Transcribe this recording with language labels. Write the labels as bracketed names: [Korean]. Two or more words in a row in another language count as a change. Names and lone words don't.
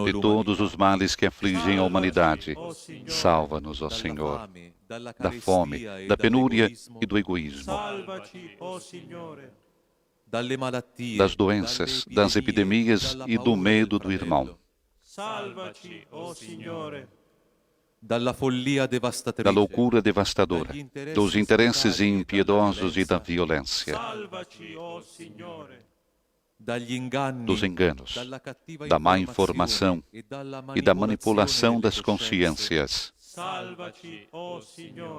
[Portuguese] De todos os males que afligem a humanidade, salva-nos, ó [Italian] dalla [Portuguese] Senhor, [Italian] fame, dalla [Portuguese] da fome, [Italian] carestia e [Portuguese] da penúria [Italian] dall'egoismo, [Portuguese] e do egoísmo, [Italian] Salvaci, o Signore. dalle malattie, [Portuguese] das doenças, das epidemias [Italian] dalla [Portuguese] e do [Italian] paura [Portuguese] medo [Italian] del [Portuguese] do irmão, [Italian] fratello, Salvaci, o Signore. dalla follia [Portuguese] da [Italian] devastatrice, [Portuguese] loucura devastadora, dos interesses impiedosos e da violência, [Italian] Salvaci, o Signore. dagli inganni, [Portuguese] dos enganos, [Italian] dalla cattiva [Portuguese] da má informação e da manipulação das [Italian] delle [Portuguese] consciências. [Italian] Salvaci, o Signore.